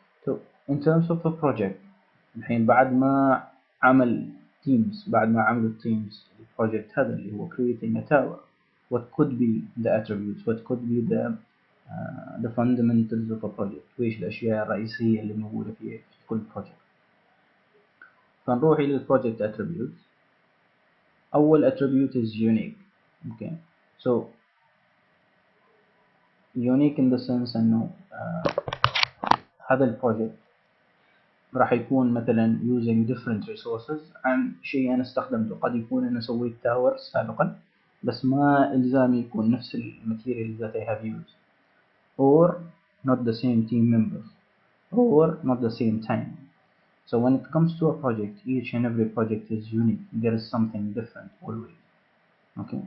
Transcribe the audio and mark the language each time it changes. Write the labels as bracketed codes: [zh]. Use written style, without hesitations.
[en] So in terms of a project، الحين [ar] بعد ما عمل teams، بعد ما عملوا teams البروجكت هذا اللي هو [en] creating a tower، what could be the attributes, what could be the fundamentals of a project، [ar] وإيش الأشياء الرئيسية اللي موجودة في كل [en] project. [ar] فنروح إلى [en] project attributes. [ar] أول [en] attribute is unique. Okay. So unique in the sense [ar] إنه هذا البروجكت راح يكون مثلا [en] using different resources [ar] عن شيء أنا استخدمته. قد يكون أنا سويت تاور سابقا بس ما إلزامي يكون نفس الماتيريال [en] that I have used، or not the same team members, or not the same time. So when it comes to a project, each and every project is unique. There is something different always. Okay.